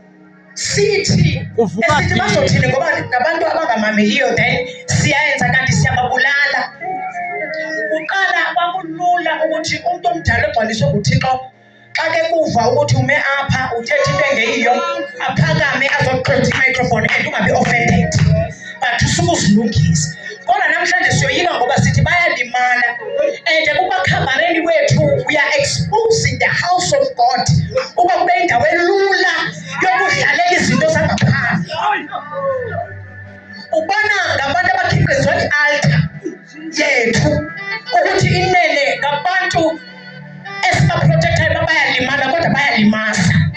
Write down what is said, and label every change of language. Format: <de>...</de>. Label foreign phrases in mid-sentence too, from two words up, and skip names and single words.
<xh>Sithi bazothini ngoba ngabantu abangamameliyo then siyayenza kanti siyababulala. Kuqala kwakulula ukuthi umuntu omdala egcwaliswe nguThixo xa ke kuva ukuthi ume apha uthetha into engeyiyo aphakame azoqonda i-microphone and ungabi offended but usuke uzilungise. Kodwa namhlanje siyoyika ngoba sithi bayalimala and kubakhavareni wethu</xh> <en>we are exposing the house of God</en> <xh>uba kube indawo elula yokudlalela izinto zangaphandle. Ubona ngabantu abakhiqizwa i-altar yethu ukuthi inene ngabantu esibaprotectayo bayalimala kodwa bayalimaza.</xh>